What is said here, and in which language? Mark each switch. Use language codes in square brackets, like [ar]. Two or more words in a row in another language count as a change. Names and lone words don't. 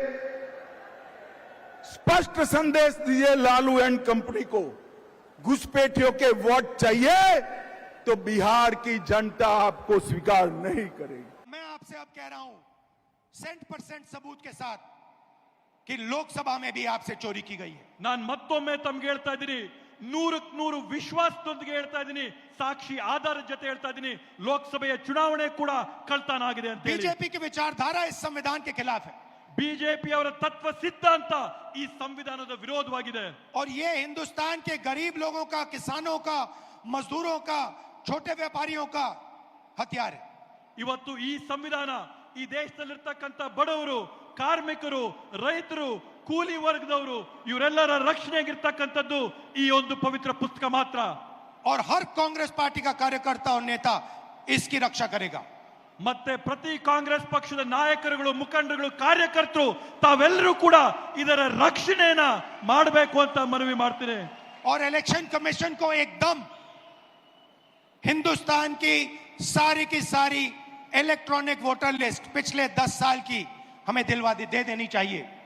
[hi] स्पष्ट संदेश दीजिए लालू एंड कंपनी को। घुसपैठियों के वोट चाहिए तो बिहार की जनता आपको स्वीकार नहीं करेगी। मैं आपसे अब कह रहा हूं 100% सबूत के साथ कि लोकसभा में भी आपसे चोरी की गई है। [kn] ನಾನು ಮತ್ತೊಮ್ಮೆ ತಮಗೆ ಹೇಳ್ತಾ ಇದ್ದೀನಿ, 100ಕ್ಕೆ 100 ವಿಶ್ವಾಸದೊಂದಿಗೆ ಹೇಳ್ತಾ ಇದ್ದೀನಿ, ಸಾಕ್ಷಿ ಆಧಾರದ ಜೊತೆ ಹೇಳ್ತಾ ಇದ್ದೀನಿ, ಲೋಕಸಭೆಯ ಚುನಾವಣೆ ಕೂಡ ಕಳ್ತನ ಆಗಿದೆ ಅಂತ ಹೇಳಿ। [hi] बीजेपी की विचारधारा इस संविधान के खिलाफ है। [kn] ಬಿಜೆಪಿಯವರ ತತ್ವ ಸಿದ್ಧಾಂತ ಈ ಸಂವಿಧಾನದ ವಿರೋಧವಾಗಿದೆ. [hi] और ये हिंदुस्तान के गरीब लोगों का, किसानों का, मजदूरों का, छोटे व्यापारियों का हथियार है. [kn] ಇವತ್ತು ಈ ಸಂವಿಧಾನ ಈ ದೇಶದಲ್ಲಿರ್ತಕ್ಕಂಥ ಬಡವರು, ಕಾರ್ಮಿಕರು, ರೈತರು, ಕೂಲಿ ವರ್ಗದವರು ಇವರೆಲ್ಲರ ರಕ್ಷಣೆಗಿರ್ತಕ್ಕಂಥದ್ದು ಈ ಒಂದು ಪವಿತ್ರ ಪುಸ್ತಕ ಮಾತ್ರ. [hi] और हर कांग्रेस पार्टी का कार्यकर्ता और नेता इसकी रक्षा करेगा. [kn] ಮತ್ತೆ ಪ್ರತಿ ಕಾಂಗ್ರೆಸ್ ಪಕ್ಷದ ನಾಯಕರುಗಳು, ಮುಖಂಡರುಗಳು, ಕಾರ್ಯಕರ್ತರು ತಾವೆಲ್ಲರೂ ಕೂಡ ಇದರ ರಕ್ಷಣೆಯನ್ನ ಮಾಡಬೇಕು ಅಂತ ಮನವಿ ಮಾಡ್ತೀನಿ. [hi] और इलेक्शन कमीशन को एकदम हिंदुस्तान की सारी [en] electronic voter list [hi] पिछले 10 साल की हमें दे देनी चाहिए.